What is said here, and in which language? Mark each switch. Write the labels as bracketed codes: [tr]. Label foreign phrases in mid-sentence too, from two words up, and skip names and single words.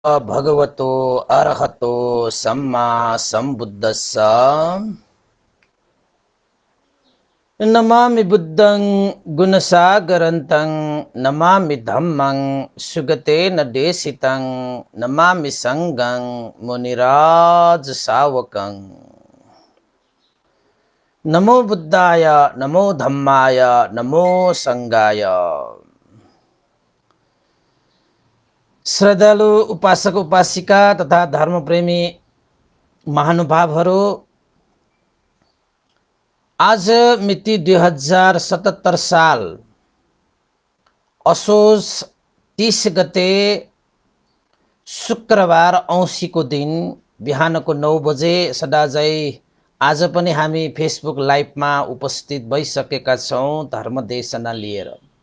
[pi] भगवतो अरहतो सम्मा सम्बुद्धस्स नमामि बुद्धं गुणसागरन्तं नमामि धम्मं सुगतेन देशितं नमामि संघं मुनिराज सावकं नमो बुद्धाय नमो धम्माय नमो संघाय। [ne] श्रद्धालु उपासक उपासिका तथा धर्मप्रेमी महानुभावहरू, आज मिति 2077 साल असोज 30 गते शुक्रबार औँसीको दिन बिहानको 9 बजे सदाझै आज पनि हामी फेसबुक लाइभमा उपस्थित भइसकेका छौँ धर्म देशना लिएर।